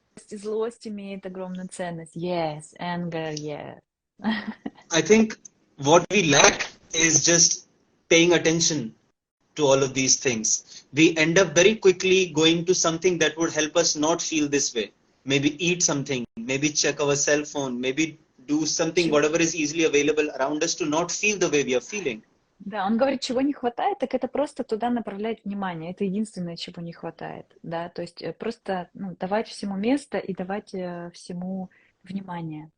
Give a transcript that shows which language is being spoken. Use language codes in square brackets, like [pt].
[ru] Злость имеет огромную ценность. [en] Yes, anger, yeah. I think what we lack is just paying attention to all of these things. We end up very quickly going to something that would help us not feel this way. Maybe eat something, maybe check our cell phone, maybe do something, whatever is easily available around us to not feel the way we are feeling. [ru] Да, он говорит, чего не хватает, так это просто туда направлять внимание. Это единственное, чего не хватает, да. То есть просто ну, давать всему место и давать всему внимание.